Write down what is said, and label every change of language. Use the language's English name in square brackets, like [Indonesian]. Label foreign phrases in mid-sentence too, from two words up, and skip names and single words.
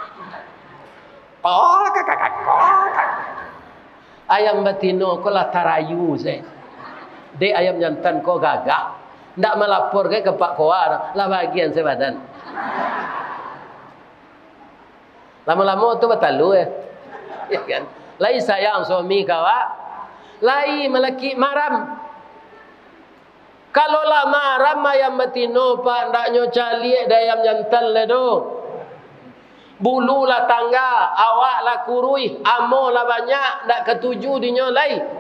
[Minangkabau] Ayam betino ko lah tarayu saya. Dek ayam jantan kau gagah. Ndak melapor ke Pak Koar. Lah bagian sebadan. Lama-lama tu batalu ya. Ya kan? Lai sayang suami kawa. Lai melaki maram. Kalau lah maram ayam betino Pak ndak nyo cali ada ayam jantan le do. Bulu lah tangga, awak lah kurui, amo lah banyak, ndak ketuju di nyo lai.